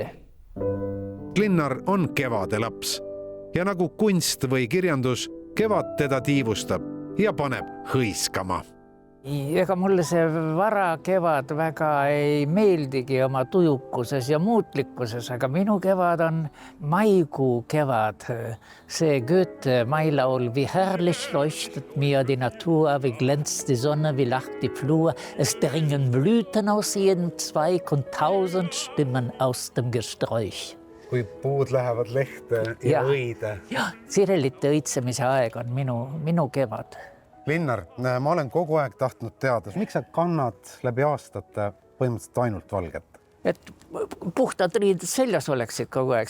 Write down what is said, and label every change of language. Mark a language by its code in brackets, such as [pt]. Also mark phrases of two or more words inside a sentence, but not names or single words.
[et] Linnar on kevade laps ja nagu kunst või kirjandus, kevad teda tiivustab ja paneb hõiskama. Ega mulle see vara kevad väga ei meeldigi oma tujukuses ja muutlikkuses, aga minu kevad on maikuu kevad. See Goethe mailaul, [de] wie herrlich leuchtet mir die Natur, wie glänzt die Sonne, wie lacht die Flur. Es dringen Blüten aus jedem Zweig und 1000 Stimmen aus dem Gesträuch. [et] Kui puud lähevad lehte ja õide. Ja, sirelite õitsemise aeg on minu kevad. Linnar, ma olen kogu aeg tahtnud teada, miks sa kannad läbi aastate põhimõtteliselt ainult valget? Et puhtad riided seljas oleksid kogu aeg.